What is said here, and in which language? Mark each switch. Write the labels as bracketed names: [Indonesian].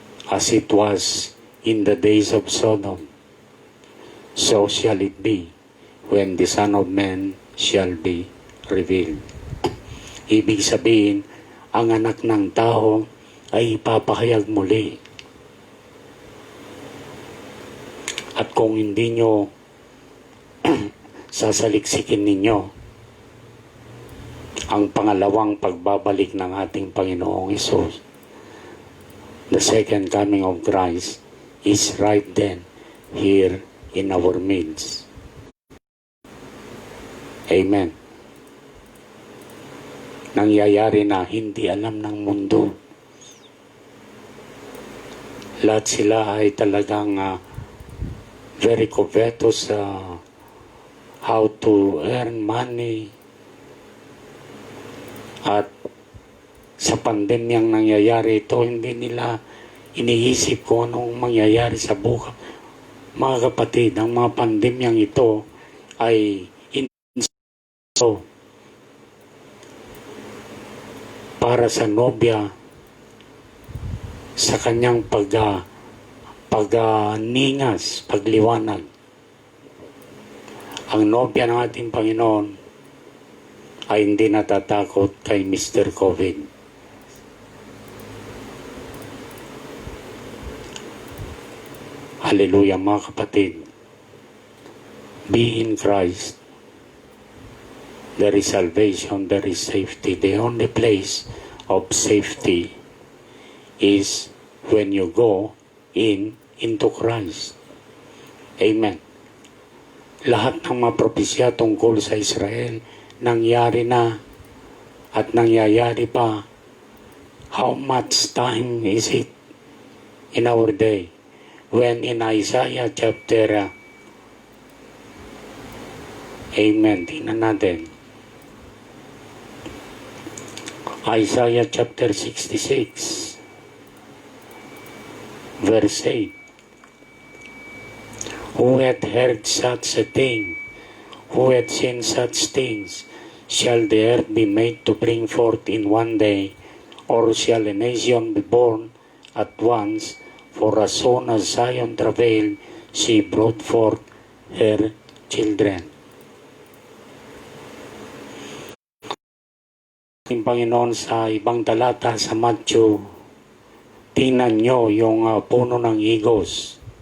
[English] As it was in the days of Sodom, so shall it be when the Son of Man shall be revealed. [Filipino] Ibig sabihin, ang anak ng tao ay ipapahayag muli. At kung hindi nyo sasaliksikin ninyo ang pangalawang pagbabalik ng ating Panginoong Hesus, [English] the second coming of Christ is right then, here in our midst. [Filipino] Amen. Nangyayari na hindi alam ng mundo. Lahat sila ay talagang [English] very covetous how to earn money. [Filipino] At sa pandemyang nangyayari ito, hindi nila iniisip kung anong mangyayari sa buhay. Mga kapatid, ang mga pandemyang ito ay para sa nobya sa kanyang pagningas, pagliwanag. Ang nobya ng ating Panginoon ay hindi natatakot kay Mr. COVID. [English] Hallelujah [Filipino] mga kapatid. [English] Be in Christ. There is salvation, there is safety. The only place of safety is when you go into Christ. Amen. [Filipino] Lahat ng mga propesya tungkol sa Israel, nangyari na at nangyayari pa. [English] How much time is it in our day? When in Isaiah chapter Amen. [Filipino] Tingnan natin. [English] Isaiah chapter 66 verse 8. Who hath heard such a thing? Who hath seen such things? Shall the earth be made to bring forth in one day? Or shall a nation be born at once? For as soon as Zion travailed, she brought forth her children. [Filipino] Ang Panginoon sa ibang talata sa Matthew, tingnan nyo yung puno ng higos.